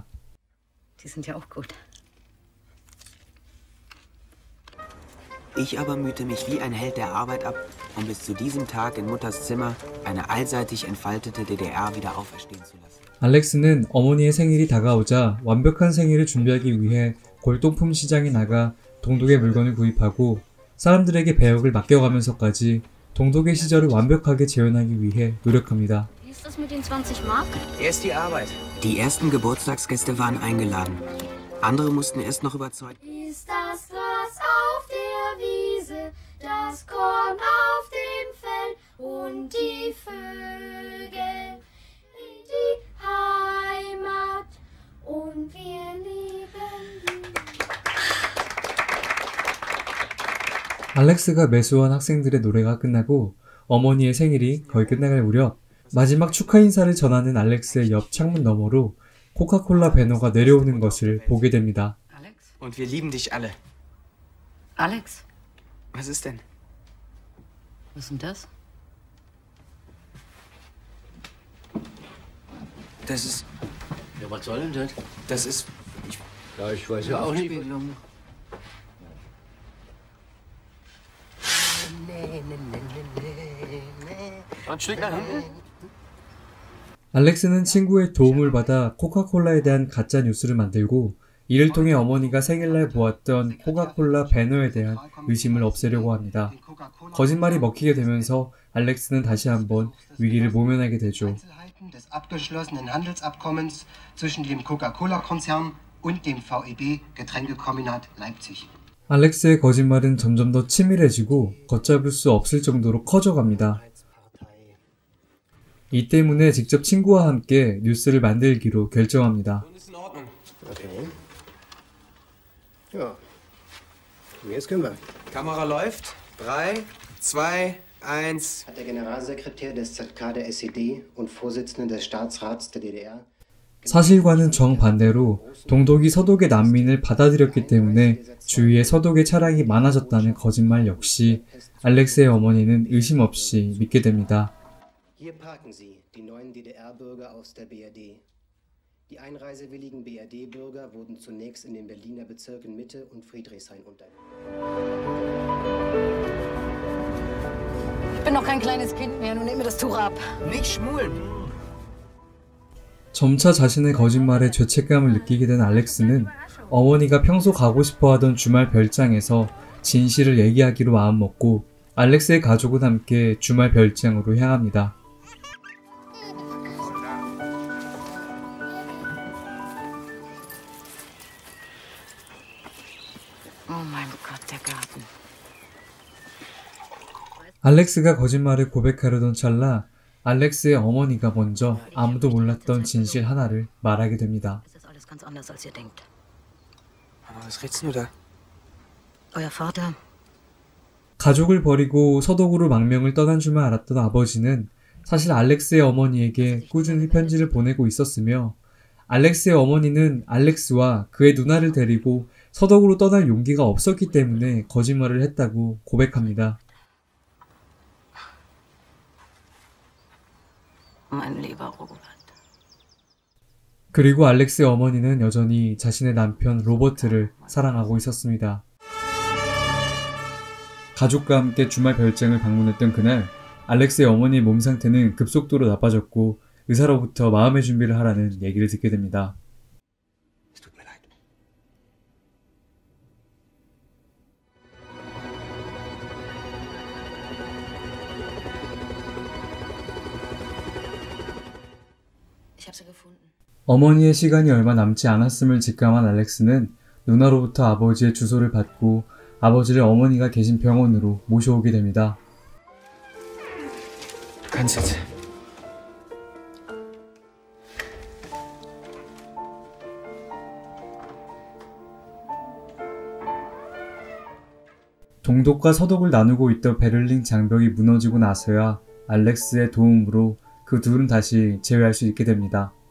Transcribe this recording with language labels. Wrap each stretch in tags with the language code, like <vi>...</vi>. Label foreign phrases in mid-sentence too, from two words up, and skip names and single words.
<de>Die sind ja auch gut. Ich aber mühte mich wie ein Held der Arbeit ab, um bis zu diesem Tag in Mutters Zimmer eine allseitig entfaltete DDR wieder auferstehen zu lassen.</de> <ko>알렉스는 어머니의 생일이 다가오자 완벽한 생일을 준비하기 위해 골동품 시장에 나가 동독의 물건을 구입하고 사람들에게 배역을 맡겨가면서까지 동독의 시절을 완벽하게 재현하기 위해 노력합니다.</ko> <de>Wie ist das mit den 20 Mark? Erst die Arbeit. Die ersten Geburtstagsgäste waren eingeladen. Andere mussten erst noch überzeugt. Ist das Gras auf der Wiese, das Korn auf dem Feld und die Vögel in die Heimat und wir lieben die.</de> <ko>알렉스가 매수한 학생들의 노래가 끝나고 어머니의 생일이 거의 끝나갈 무렵 마지막 축하 인사를 전하는 알렉스의 옆 창문 너머로 코카콜라 배너가 내려오는 것을 보게 됩니다.</ko> <de>Alex? Und wir lieben dich alle. Alex? Was ist denn? Was ist denn das? Das ist... Ja, was soll denn das? Das ist... Ja, ich weiß ja auch nicht. Spiegelung. Ein Stück nach hinten?</de> <ko>알렉스는 친구의 도움을 받아 코카콜라에 대한 가짜 뉴스를 만들고 이를 통해 어머니가 생일날 보았던 코카콜라 배너에 대한 의심을 없애려고 합니다. 거짓말이 먹히게 되면서 알렉스는 다시 한번 위기를 모면하게 되죠.</ko> <de>des abgeschlossenen Handelsabkommens zwischen dem Coca-Cola-Konzern und dem VEB Getränkekombinat Leipzig.</de> <ko>알렉스의 거짓말은 점점 더 치밀해지고 걷잡을 수 없을 정도로 커져갑니다. 이 때문에 직접 친구와 함께 뉴스를 만들기로 결정합니다.</ko> <de>Okay. Ja. Jetzt können wir. Kamera läuft. 3, 2, 1. Hat der Generalsekretär des ZK der SED und Vorsitzende des Staatsrats der DDR</de> <ko>사실과는 정반대로 동독이 서독의 난민을 받아들였기 때문에 주위에 서독의 차량이 많아졌다는 거짓말 역시 알렉스의 어머니는 의심 없이 믿게 됩니다.</ko> <de>Hier parken Sie die neuen DDR-Bürger aus der BRD. Die einreisewilligen BRD-Bürger wurden zunächst in den Berliner Bezirken Mitte und Friedrichshain untergebracht. Ich bin noch kein kleines Kind mehr, nun nimm mir das Tuch ab. Nicht schmulen.</de> <ko>점차 자신의 거짓말에 죄책감을 느끼게 된 알렉스는 어머니가 평소 가고 싶어 하던 주말 별장에서 진실을 얘기하기로 마음먹고 알렉스의 가족은 함께 주말 별장으로 향합니다.</ko> <de>Oh mein Gott, der Garten.</de> <ko>알렉스가 거짓말을 고백하려던 찰나 알렉스의 어머니가 먼저 아무도 몰랐던 진실 하나를 말하게 됩니다.</ko> <de>Es ist alles ganz anders, als ihr denkt. Aber was redest du da? Euer Vater,</de> <ko>가족을 버리고 서독으로 망명을 떠난 줄만 알았던 아버지는 사실 알렉스의 어머니에게 꾸준히 편지를 보내고 있었으며 알렉스의 어머니는 알렉스와 그의 누나를 데리고 서독으로 떠날 용기가 없었기 때문에 거짓말을 했다고 고백합니다.</ko> <de>mein lieber Robert.</de> <ko>그리고 알렉스의 어머니는 여전히 자신의 남편 로버트를 사랑하고 있었습니다. 가족과 함께 주말 별장을 방문했던 그날 알렉스의 어머니의 몸 상태는 급속도로 나빠졌고 의사로부터 마음의 준비를 하라는 얘기를 듣게 됩니다.</ko> <de>Es tut mir leid. Ich habe sie gefunden.</de> <ko>어머니의 시간이 얼마 남지 않았음을 직감한 알렉스는 누나로부터 아버지의 주소를 받고 아버지를 어머니가 계신 병원으로 모셔오게 됩니다.</ko> <de>Du kannst jetzt.</de> <ko>동독과 서독을 나누고 있던 베를린 장벽이 무너지고 나서야 알렉스의 도움으로 그 둘은 다시 재회할 수 있게 됩니다.</ko>